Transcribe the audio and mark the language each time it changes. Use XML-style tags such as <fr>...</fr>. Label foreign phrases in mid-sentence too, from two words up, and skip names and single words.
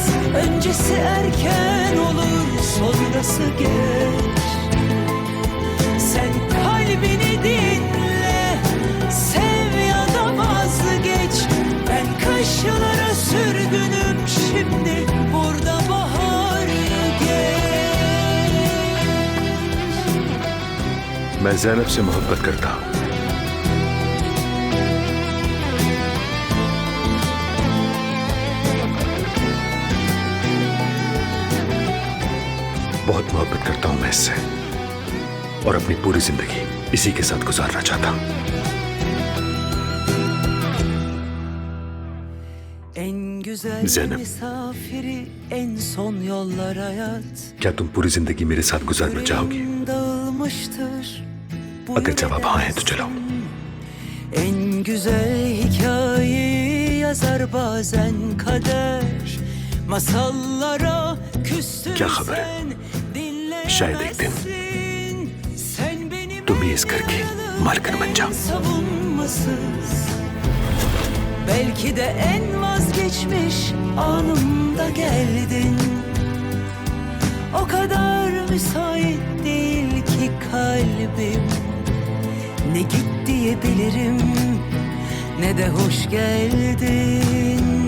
<tr>Öncesi erken olur, sonrası geç. Sen kalbini dinle, sev ya da vazgeç. Ben kışlara sürgünüm şimdi, burada bahar geç.</tr> <hi>मैं ज़ैनब से मोहब्बत करता हूँ। बहुत मोहब्बत करता हूँ मैं इससे, और अपनी पूरी जिंदगी इसी के साथ गुजारना चाहता हूँ। ज़ैनब,</hi> <tr>En son yollar hayat.</tr> <hi>क्या तुम पूरी जिंदगी मेरे साथ गुजारना चाहोगी? अगर जवाब हाँ है तो चलो।</hi> <tr>En güzel hikayeyi yazar bazen kader. Masallara</tr> <hi>क्या खबर है, शायद एक दिन तुम ही इस घर की मालकिन बन जाओ।</hi> <tr>savunmasız. Belki de en vazgeçmiş anımda geldin. O kadar müsait değil ki kalbim. Ne git diyebilirim, ne de hoş geldin.</tr>